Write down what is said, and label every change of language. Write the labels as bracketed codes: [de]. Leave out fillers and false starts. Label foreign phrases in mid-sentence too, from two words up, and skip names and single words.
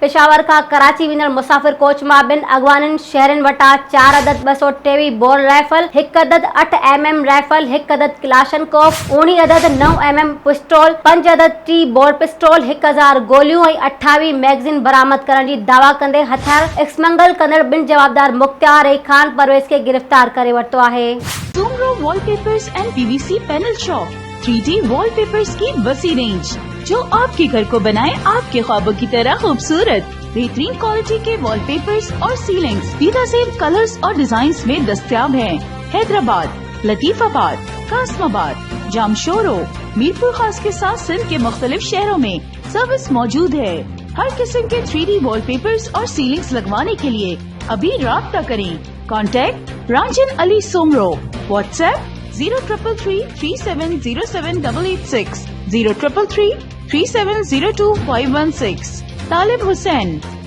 [sd] पेशावर खां कराची वेंदड़ मुसाफ़िर कोच मां ॿिनि अॻवाननि शहरनि वटां 4 अदद 223 बोर राइफल, 1 अदद 8 mm राइफल, 1 अदद क्लाशनकोफ, 19 अदद 9 mm पिस्टल, 5 अदद 3 बोर पिस्टल, 1000 गोलियूं ऐं 28 मैगज़ीन बरामद करण जी दावा कंदे हथियार एक्समंगल कंदड़ ॿिनि जवाबदार मुख्तार ऐं खान परवेज के गिरफ्तार करे वरितो आहे। [ur] سومرو وال پیپرز اینڈ پی وی سی پینل شاپ 3D وال پیپرز کی وسیع رینج جو آپ کے گھر کو بنائے آپ کے خوابوں کی طرح خوبصورت. بہترین کوالٹی کے وال پیپرز اور سیلنگز بہترین کلرز اور ڈیزائنز میں دستیاب ہیں. حیدرآباد، لطیف آباد، قاسم آباد، جامشورو، میرپور خاص کے ساتھ سندھ کے مختلف شہروں میں سروس موجود ہے. ہر قسم کے 3D وال پیپرز اور سیلنگز لگوانے کے لیے ابھی رابطہ کریں. کانٹیکٹ رانجن علی سومرو. واٹس ایپ 0333370786, 03333702 516.